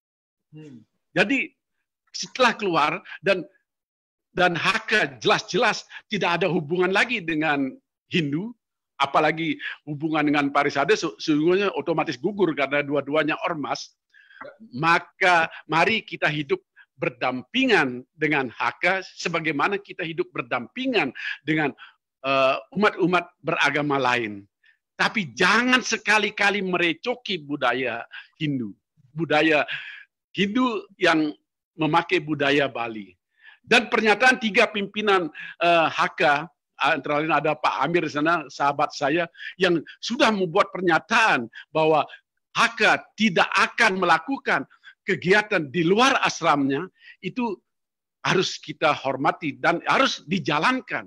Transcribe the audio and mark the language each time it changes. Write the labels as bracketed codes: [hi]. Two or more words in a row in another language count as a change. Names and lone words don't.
[id] Jadi setelah keluar dan Haka jelas-jelas tidak ada hubungan lagi dengan Hindu, apalagi hubungan dengan Parisade sesungguhnya otomatis gugur karena dua-duanya ormas. Maka mari kita hidup berdampingan dengan Haka sebagaimana kita hidup berdampingan dengan umat-umat beragama lain. Tapi jangan sekali-kali merecoki budaya Hindu. Budaya Hindu yang memakai budaya Bali. Dan pernyataan 3 pimpinan Haka, antara lain ada Pak Amir di sana, sahabat saya, yang sudah membuat pernyataan bahwa Haka tidak akan melakukan kegiatan di luar asramnya, itu harus kita hormati dan harus dijalankan.